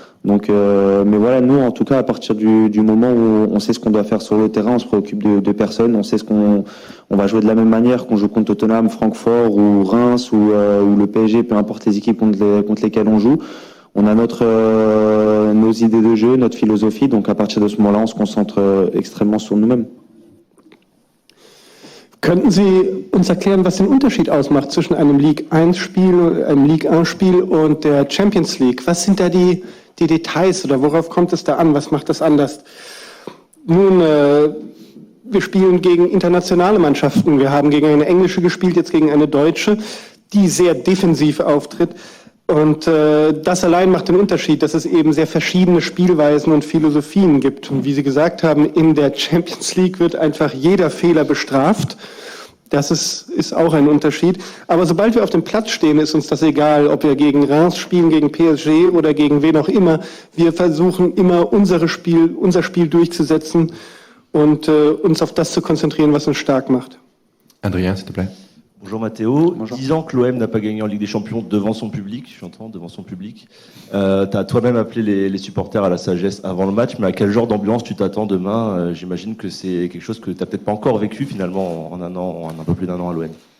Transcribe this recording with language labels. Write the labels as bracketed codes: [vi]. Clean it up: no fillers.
[fr] Donc, mais voilà, nous, en tout cas, à partir du moment où on sait ce qu'on doit faire sur le terrain, on se préoccupe de personne, on sait on va jouer de la même manière qu'on joue contre Tottenham, Francfort ou Reims ou le PSG, peu importe les équipes contre lesquelles on joue. On a nos idées de jeu, notre philosophie. Donc, à partir de ce moment-là, on se concentre extrêmement sur nous-mêmes. [de] Könnten Sie uns erklären, was den Unterschied ausmacht zwischen einem Ligue 1 Spiel und der Champions League? Was sind da die Details oder worauf kommt es da an? Was macht das anders? Nun, wir spielen gegen internationale Mannschaften. Wir haben gegen eine englische gespielt, jetzt gegen eine deutsche, die sehr defensiv auftritt. Und das allein macht den Unterschied, dass es eben sehr verschiedene Spielweisen und Philosophien gibt. Und wie Sie gesagt haben, in der Champions League wird einfach jeder Fehler bestraft. Das ist auch ein Unterschied. Aber sobald wir auf dem Platz stehen, ist uns das egal, ob wir gegen Reims spielen, gegen PSG oder gegen wen auch immer. Wir versuchen immer unser Spiel durchzusetzen und uns auf das zu konzentrieren, was uns stark macht. [fr] Adrien, s'il te plaît. Bonjour Matteo. Bonjour. 10 ans que l'OM n'a pas gagné en Ligue des Champions devant son public, j'entends, devant son public. Tu as toi-même appelé les supporters à la sagesse avant le match, mais à quel genre d'ambiance tu t'attends demain? J'imagine que c'est quelque chose que tu n'as peut-être pas encore vécu finalement en un peu plus d'un an à l'OM.